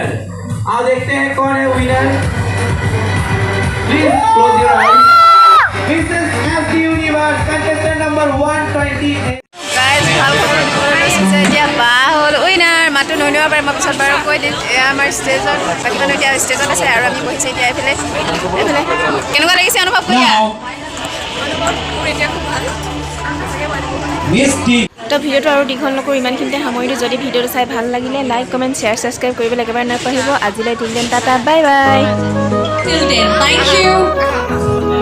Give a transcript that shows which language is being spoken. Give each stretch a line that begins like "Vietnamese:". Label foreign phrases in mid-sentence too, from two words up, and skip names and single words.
Hindi: आप देखते हैं कौन है विनर।
English: please close your eyes. Mrs. SD Universe contestant number 128.
Assamese: গাইজ ভাল খবৰ দিবলৈ লৈছোঁ যে এতিয়া বা হ'ল উইনাৰ। মাতো নৈনিব পাৰে, মই পিছত বাৰু কৈ দিম। এয়া আমাৰ ষ্টেজত, বাকী মানুহ এতিয়া ষ্টেজত আছে আৰু আমি বহিছোঁ এতিয়া এইফালে। কেনেকুৱা লাগিছে অনুভৱ কৰি? এতিয়া খুব ভাল। তো ভিডিঅ'টো আৰু দীঘল নকৰোঁ, ইমানখিনিতে সামৰিলোঁ। যদি ভিডিঅ'টো চাই ভাল লাগিলে
English: like comment share subscribe
Assamese: কৰিবলৈ একেবাৰে নাপাহৰিব। আজিলৈ
English: till then tata, bye bye. Till then, thank you.